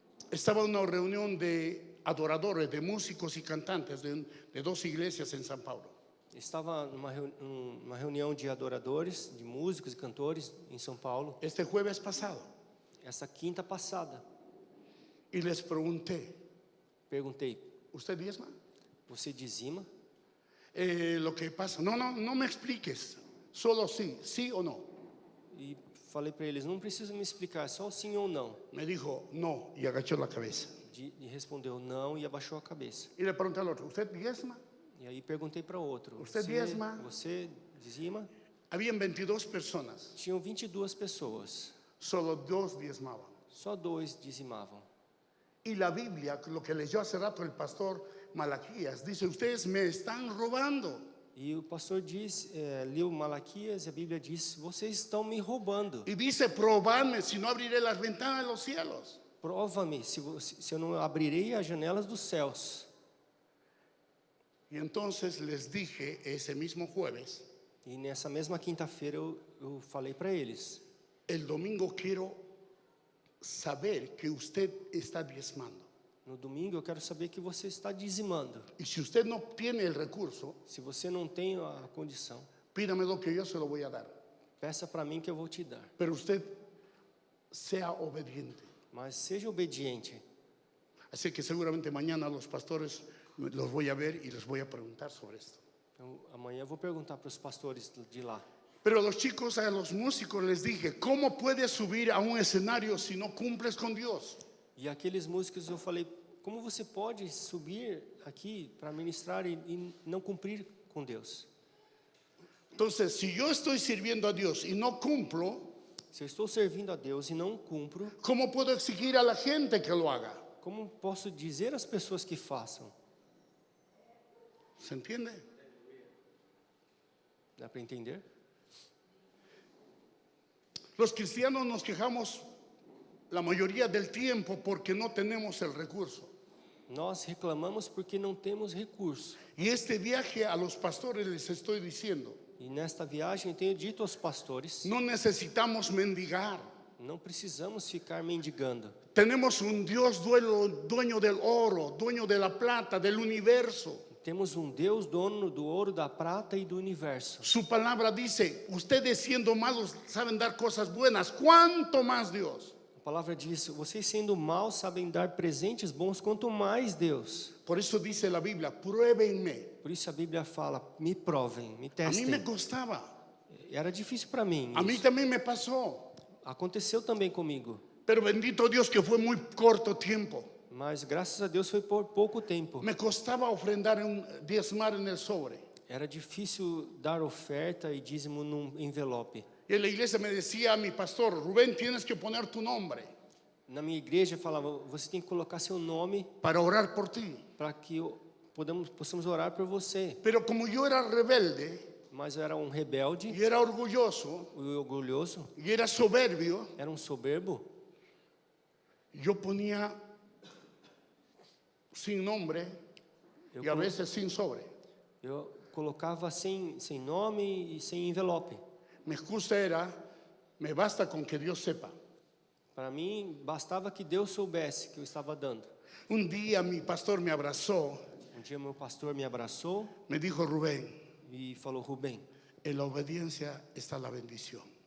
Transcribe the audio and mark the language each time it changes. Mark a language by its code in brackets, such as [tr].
[es] Estaba en una reunión de adoradores, de músicos y cantantes de 2 iglesias en San Paulo. [pt] Estava numa reunião de adoradores, de músicos e cantores em São Paulo, [es] Este jueves pasado. [pt] essa quinta passada. [es] Y les pregunté, [pt] Perguntei: [es] ¿usted diezma? [pt] você dizima? [es] Lo que pasa, no me expliques, solo sí o no. [pt] E falei para eles: não precisa me explicar, só sim ou não. [es] Me dijo, no, y agachó la cabeza. [pt] E respondeu não e abaixou a cabeça. [es] Y le pregunté al otro, ¿usted diezma? [pt] E aí perguntei para outro: Você dizima? Você dizima? [es] Habían 22 personas, [pt] Tinham 22 pessoas, [es] solo 2 diezmaban. [pt] só 2 dizimavam. [es] Y la Biblia, lo que leyó hace rato el pastor Malaquías, dice, ustedes me están robando. [pt] E o pastor leu Malaquias e a Bíblia diz: vocês estão me roubando. [es] Y dice, probadme si no abriré las ventanas de los cielos. [pt] Prova-me se eu não abrirei as janelas dos céus. [es] Y entonces les dije ese mismo jueves, [pt] E nessa mesma quinta-feira eu falei para eles: [es] el domingo quiero saber que usted está diezmando. [pt] no domingo eu quero saber que você está dizimando. [es] Y si usted no tiene el recurso, [pt] Se você não tem a condição, [es] pídamelo que yo se lo voy a dar. [pt] peça para mim que eu vou te dar. [es] Pero usted sea obediente. [pt] Mas seja obediente. [es] Así que seguramente mañana los pastores los voy a ver y les voy a preguntar sobre esto. [pt] Então, amanhã eu vou perguntar para os pastores de lá. [es] Pero a los chicos, a los músicos les dije, ¿cómo puedes subir a un escenario si no cumples con Dios? [pt] E aqueles músicos eu falei: como você pode subir aqui para ministrar e não cumprir com Deus? [es] Entonces, si yo estoy sirviendo a Dios y no cumplo, [pt] Se eu estou servindo a Deus e não cumpro, [es] ¿cómo puedo exigir a la gente que lo haga? [pt] como posso dizer às pessoas que façam? [es] ¿Se entiende? [pt] Dá para entender? [es] Los cristianos nos quejamos la mayoría del tiempo porque no tenemos el recurso. [pt] Nós reclamamos porque não temos recurso. [es] Y este viaje a los pastores les estoy diciendo, [pt] E nesta viagem eu tenho dito aos pastores: [es] no necesitamos mendigar. [pt] não precisamos ficar mendigando. [es] Tenemos un Dios dueño del oro, dueño de la plata, del universo. [pt] Temos um Deus dono do ouro, da prata e do universo. [es] Su palabra dice, ustedes siendo malos saben dar cosas buenas, ¿cuánto más Dios? [pt] A palavra diz: vocês sendo maus sabem dar presentes bons, quanto mais Deus. [es] Por eso dice la Biblia, pruébenme. [pt] Por isso a Bíblia fala: me provem, me [es] A mí [pt] testem. [es] me costaba, [pt] Era difícil para mim [es] a mí [pt] isso. [es] también me pasó, [pt] Aconteceu também comigo. [es] pero bendito Dios que fue muy corto tiempo. [pt] Mas graças a Deus foi por pouco tempo. [es] Me costaba ofrendar, diezmar en el sobre. [pt] Era difícil dar oferta e dízimo num envelope. [es] Y en la iglesia me decía mi pastor, Rubén, tienes que poner tu nombre [pt] Na minha igreja falava: você tem que colocar seu nome [es] para orar por ti. [pt] para que possamos orar por você. [es] Pero como yo era rebelde [pt] Mas eu era um rebelde, [es] y era orgulloso [pt] orgulhoso, [es] y era soberbio, [pt] era um soberbo. [es] yo ponía sin nombre [pt] Eu, [es] y a [pt] colo- [es] veces sin sobre. [pt] eu colocava sem nome e sem envelope. [es] Mi excusa era, me basta con que Dios sepa. [pt] Para mim, bastava que Deus soubesse que eu estava dando. [es] Un día mi pastor me abrazó, [pt] Um dia meu pastor me abraçou [es] me dijo, Rubén, [pt] e falou: Rubem, [es] en la obediencia está la bendición.